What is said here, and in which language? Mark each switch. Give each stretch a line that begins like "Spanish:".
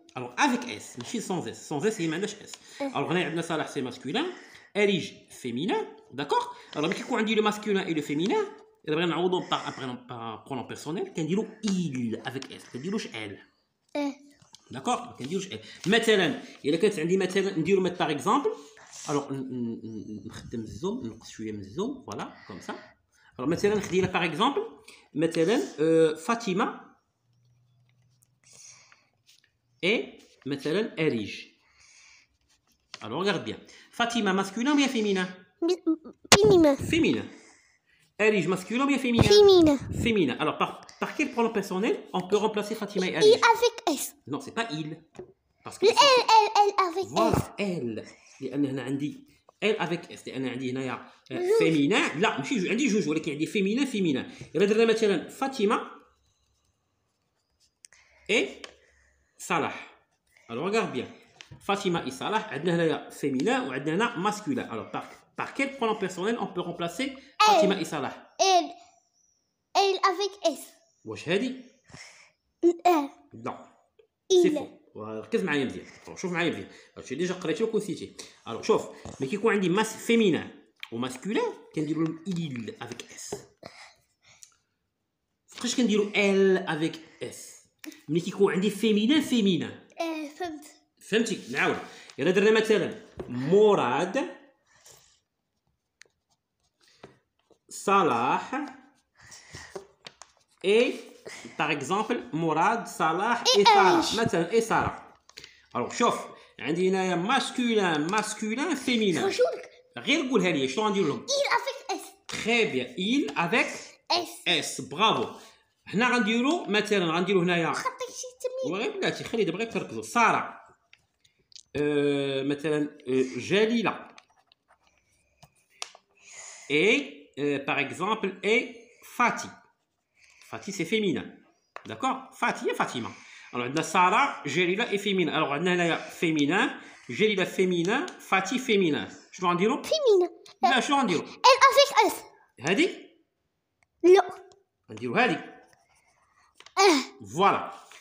French: Alors avec S, ماشي sans S. Sans S, il n'y a pas S. Alors
Arabic: هنا عندنا صالح
French: c'est masculin, Erige féminin, d'accord? Alors
Arabic: ملي كيكون عندي
French: le masculin et le féminin,
Arabic: إذا بغينا نعوضو
French: par pronom personnel كنديرو il avec S,
Arabic: ما كنديروش
French: elle.
Arabic: داكوغ ما كنديروش elle. مثلا إلا كانت عندي مثلا نديرو
French: par exemple,
Arabic: alors نخدم الزوم نقص شويه من الزوم فوالا كوم سا. alors مثلا نخدي لها
French: par exemple
Arabic: مثلا فاطمه et مثلا Erige.
French: Alors regarde bien. Fatima masculin ou bien féminin? Féminin. Féminin. Erige masculin ou bien féminin? Féminin. Féminin. Alors par quel pronom personnel on peut remplacer Fatima et Il Erige? avec S. Non, c'est pas il. Parce que Elle avec voilà, S. elle.
Arabic: لأن هنا عندي
French: elle avec S.
Arabic: لأن عندي هنايا féminin. لا ماشي عندي جوج ولكن عندي féminin féminin. إذا درنا مثلا فاطمة et Salah.
French: Alors regarde bien. Fatima et Salah,
Arabic: عندنا هنايا féminin وعندنا هنا masculin.
French: Alors par quel pronom personnel on peut remplacer Fatima et Salah? Elle avec S.
Arabic: واش هادي؟
French: Elle. Non. سي Il.
Arabic: فو. ركز معايا مزيان. شوف معايا مزيان. هادشي ديجا قريتيه ونسيتيه. Alors شوف ملي كيكون عندي féminin وماسكولين كنديروا لهم
French: il avec S.
Arabic: فاش كنديروا
French: elle avec S.
Arabic: ملي كيكون عندي féminin féminin. فهمت. فهمتي؟ نعاود. إلا درنا مثلا مراد صلاح et
French: par exemple
Arabic: مراد صلاح et سارة مثلا et سارة. alors شوف عندي هنايا masculin féminin. شوفك. غير قولها لي شنو غندير لهم؟
French: Il avec S. très bien il avec S.
Arabic: S برافو. هنا غنديرو مثلا غنديرو هنايا خطيت شي تميم. وغير بلاتي خلي دابا غير تركزوا سارة مثلا جليلة
French: et par exemple et
Arabic: Fatih.
French: Fatih c'est féminin. D'accord? Fatih et Fatima.
Arabic: Alors عندنا سارة جليلة et féminin. alors عندنا هنايا féminin جليلة féminin Fatih féminin. شنو غنديرو؟
French: Féminin.
Arabic: لا شنو غنديرو؟
French: Elle avec S.
Arabic: هادي؟ لا. غنديرو هادي. Voilà.